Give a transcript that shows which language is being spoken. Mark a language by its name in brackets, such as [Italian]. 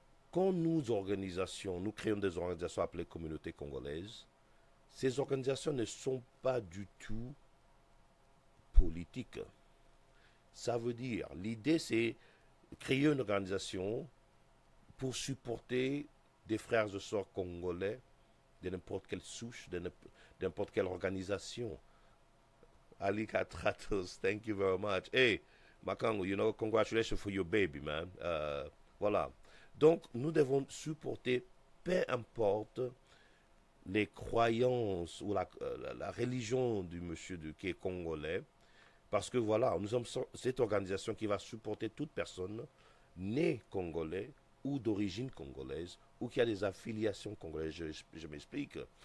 [French] Quand nous créons des organisations appelées communautés congolaises, ces organisations ne sont pas du tout politiques. Ça veut dire, l'idée c'est créer une organisation pour supporter des frères et sœurs congolais de n'importe quelle souche, de n'importe quelle organisation. [English] Ali Katratos, thank you very much. Hey, Makango, congratulations for your baby, man. [French] Voilà. Donc, nous devons supporter, peu importe les croyances ou la religion du monsieur qui est congolais, parce que voilà, nous sommes cette organisation qui va supporter toute personne née congolais ou d'origine congolaise ou qui a des affiliations congolaises. Je m'explique.